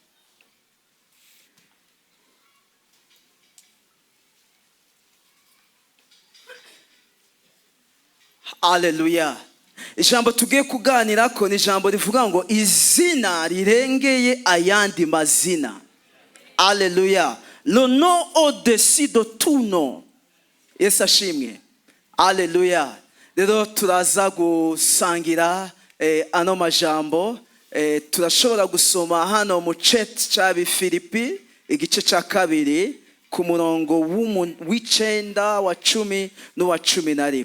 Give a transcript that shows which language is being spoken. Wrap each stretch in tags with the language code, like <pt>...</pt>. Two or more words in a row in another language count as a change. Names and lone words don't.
<rn>Haleluya. Ijambo tugiye kuganira ko ni ijambo rivuga ngo izina rirengeye ayandi mazina. Haleluya.</rn> <fr>Le nom au-dessus de tout nom.</fr> <rn>Yesu ashimwe. Haleluya. Rero turaza gusangira ano majambo. Turashobora gusoma hano mu chat cy'Abifilipi igice cya kabiri ku murongo w'icenda wa 10 n'uwa 11.</rn>